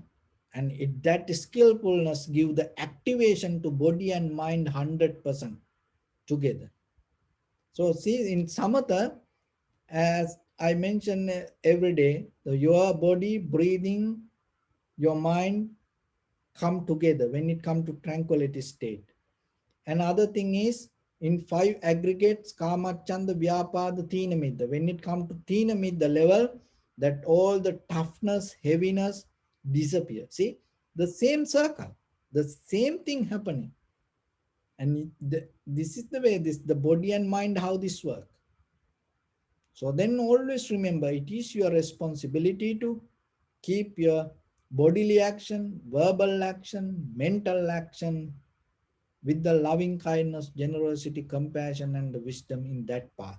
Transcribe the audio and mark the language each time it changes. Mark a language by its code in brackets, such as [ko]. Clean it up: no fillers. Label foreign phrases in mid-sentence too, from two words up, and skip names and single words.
[en] And that skillfulness give the activation to body and mind 100% together. So see, in samatha, as I mention every day, your body, breathing, your mind come together when it come to tranquility state. Another thing is in five aggregates, [pi] kama, chanda, vyapada, thinamidda. [en] When it come to thinamidda level, that all the toughness, heaviness disappear. See, the same circle, the same thing happening. And this is the way this the body and mind how this work. So then always remember it is your responsibility to keep your bodily action, verbal action, mental action with the loving kindness, generosity, compassion, and the wisdom in that path.